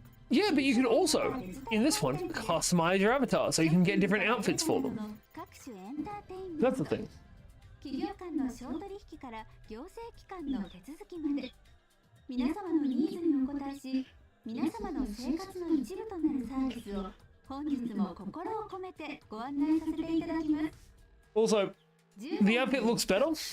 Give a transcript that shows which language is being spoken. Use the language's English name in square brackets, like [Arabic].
[English] Yeah, but you can also, in this one, customize your avatar so you can get different outfits for them. That's the thing. [Japanese] 企業間の商取引から行政機関の手続きまで、皆様のニーズにお応えし、皆様の生活の一部となるサービスを本日も心を込めてご案内させていただきます。 [English] Also, the outfit looks better.